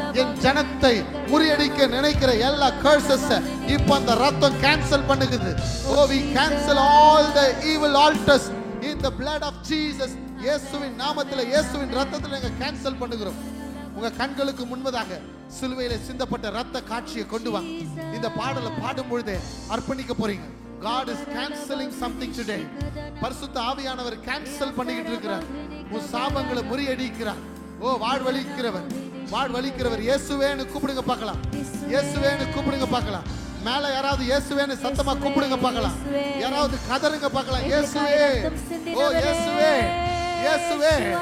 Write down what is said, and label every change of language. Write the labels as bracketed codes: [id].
[ta] என் ஜனத்தை முறியடிக்க நினைக்கிற எல்லா கர்சஸ் இப்ப அந்த ரத்தம் கேன்சல் பண்ணுகிறது. [en] Oh we cancel all the evil altars in the blood of Jesus. [ta] இயேசுவின் நாமத்திலே, இயேசுவின் ரத்தத்திலே நாங்க கேன்சல் பண்ணுகிறோம். உங்க கண்களுக்கு முன்பதாக சிலுவையில சிந்தப்பட்ட ரத்த காட்சியை கொண்டு வாங்க. இந்த பாடலை பாடும் பொழுதே அர்ப்பணிக்க போறீங்க. [en] God is canceling something today. [ta] பரிசுத்த ஆவியானவர் கேன்சல் பண்ணிக்கிட்டு இருக்கிறார். உன் சாபங்களை முறியடிக்கிறார். ஓ வாழ்வழிக்கிறவர் இயேசுவேன்னு கூப்பிடுங்க பார்க்கலாம். இயேசுவேன்னு கூப்பிடுங்க பார்க்கலாம். மேல யாராவது இயேசுவேன்னு சத்தமா கூப்பிடுங்க பார்க்கலாம். யாராவது கதறுங்க பார்க்கலாம். இயேசுவே, ஓ இயேசுவே, இயேசுவே.